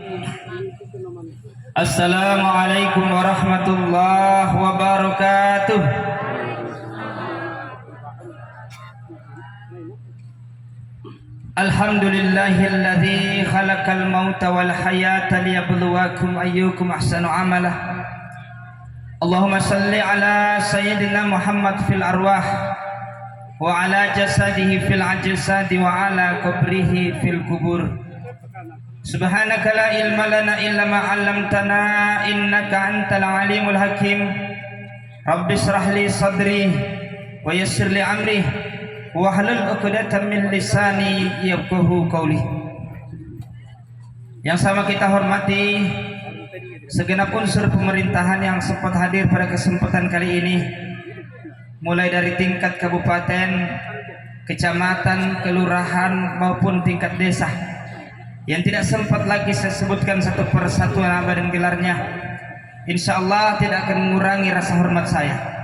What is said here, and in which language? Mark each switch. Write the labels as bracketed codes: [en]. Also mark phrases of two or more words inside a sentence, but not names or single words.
[ar] السلام عليكم ورحمة الله وبركاته. الحمد لله الذي خلق الموت والحياة ليبلوكم أيكم أحسن عملا. اللهم صل على سيدنا محمد في الأرواح وعلى جسده في الأجساد وعلى قبره في القبور. سبحانك لا علم لنا إلا ما علمتنا إنك أنت العليم الحكيم. رب اشرح لي صدري ويسر لي أمري واحلل عقدة من لساني يفقهوا قولي. [id] Yang sama kita hormati segenap unsur pemerintahan yang sempat hadir pada kesempatan kali ini, mulai dari tingkat kabupaten, kecamatan, kelurahan maupun tingkat desa. Yang tidak sempat lagi saya sebutkan satu persatu nama dan gelarnya, [ar] إن شاء الله [id] tidak akan mengurangi rasa hormat saya.